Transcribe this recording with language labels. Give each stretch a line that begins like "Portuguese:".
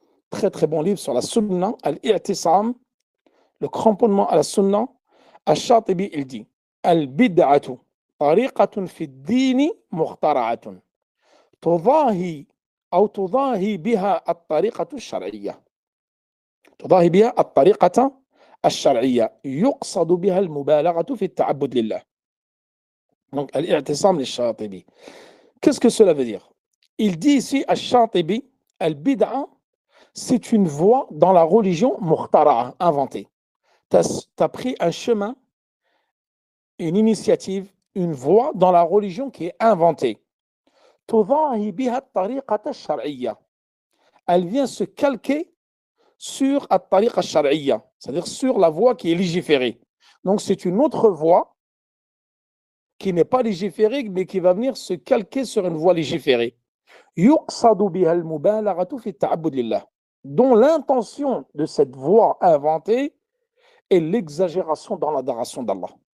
French: Très très bon livre sur la sunna, al-i'tisam, le cramponnement à la sunna.
Arabic: Ash-Shatibi,
French: il dit
Arabic: al-bid'atu tariqatun fi ad-din mukhtara'atun tudahi أو تضاهي بها الطريقة الشرعية. تضاهي بها الطريقة الشرعية يقصد بها المبالغة في التعبد لله.
French: Donc, al-i'tisam al-Shatibi. Qu'est-ce que cela veut dire? Il dit ici, al-Shatibi, al-bid'a, c'est une voie dans la religion mukhtara'a, inventée. Tu as pris un chemin, une initiative, une voie dans la religion qui est inventée.
Arabic: تضاهي بها الطريقة الشرعية.
French: Elle vient se calquer sur
Arabic: الطريقة الشرعية,
French: c'est-à-dire sur la voie qui est légiférée. Donc c'est une autre voie qui n'est pas légiférée, mais qui va venir se calquer sur une voie légiférée.
Arabic: يقصد بها المبالغة في التعبد لله,
French: dont l'intention de cette voie inventée est l'exagération dans l'adoration d'Allah.